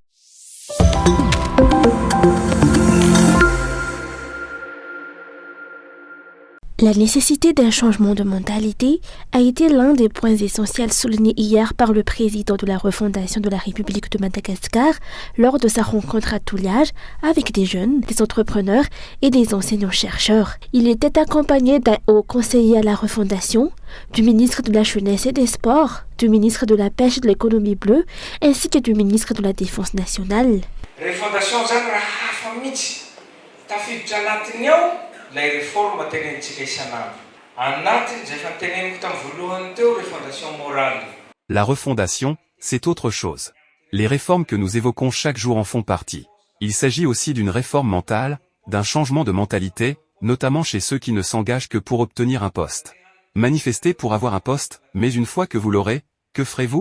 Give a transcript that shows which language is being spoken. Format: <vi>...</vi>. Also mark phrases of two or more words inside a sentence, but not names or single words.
<fr>La nécessité d'un changement de mentalité a été l'un des points essentiels soulignés hier par le président de la refondation de la République de Madagascar lors de sa rencontre à Touliage avec des jeunes, des entrepreneurs et des enseignants-chercheurs. Il était accompagné d'un haut conseiller à la refondation, du ministre de la Jeunesse et des Sports, du ministre de la Pêche et de l'Économie bleue, ainsi que du ministre de la Défense nationale.</fr> <mg>Lay réforme tenentsika isan'andro. Anatin'izay fa teneniko tamin'ny voalohany teo</mg> <fr>refondation morale. La refondation, c'est autre chose. Les réformes que nous évoquons chaque jour en font partie. Il s'agit aussi d'une réforme mentale, d'un changement de mentalité, notamment chez ceux qui ne s'engagent que pour obtenir un poste. Manifestez pour avoir un poste, mais une fois que vous l'aurez, que ferez-vous?</fr>